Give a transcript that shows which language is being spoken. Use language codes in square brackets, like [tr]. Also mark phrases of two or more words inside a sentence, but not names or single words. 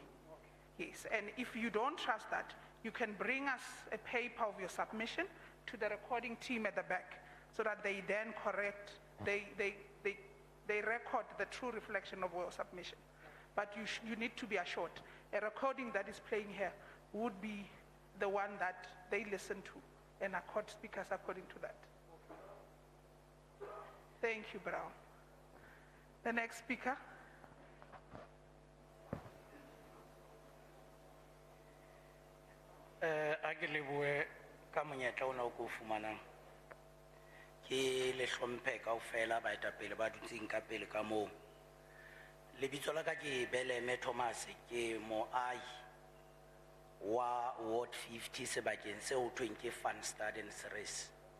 [en] Yes, and if you don't trust that, you can bring us a paper of your submission to the recording team at the back so that they then correct, they record the true reflection of your submission. But you need to be assured, a recording that is playing here would be the one that they listen to and accord speakers according to that. Thank you, Brown. The next speaker. [st] A ke lebohe ka monyetla ona o ko fumanang. Ke le hlomphe kaofela baetapele ba dutseng ka pele ka moo. Lebitso la ka ke Beleme Thomas, ke moahi wa Ward 50 sebakeng se ho thweng ke Funstad and Ceres.